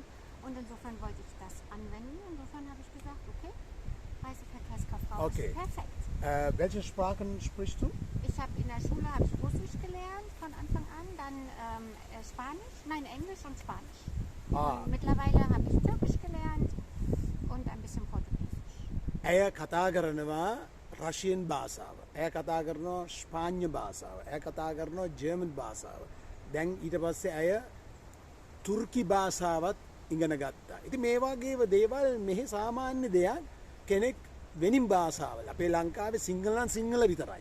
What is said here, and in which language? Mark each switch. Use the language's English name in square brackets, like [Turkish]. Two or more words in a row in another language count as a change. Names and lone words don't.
[German] Und insofern wollte ich das anwenden. Insofern habe ich gesagt, okay, Reiseverkehrskauffrau ist perfekt. Welche Sprachen sprichst du? Ich habe in der Schule Russisch gelernt von Anfang an, dann Englisch und Spanisch. Und mittlerweile habe ich Türkisch gelernt und ein bisschen Portugiesisch. [Sinhala] ඇය කතා කරනවා රෂියන් භාෂාව. ඇය කතා කරනවා ස්පාඤ්ඤ භාෂාව. ඇය කතා කරනවා ජර්මන් භාෂාව. දැන් ඊට පස්සේ ඇය තුර්කි භාෂාවත් ඉගෙන ගත්තා. ඉතින් මේ වගේම දේවල් මෙහි සාමාන්‍ය දෙයක් කෙනෙක් වෙනින් භාෂාවල අපේ ලංකාවේ සිංහල නම් සිංහල විතරයි.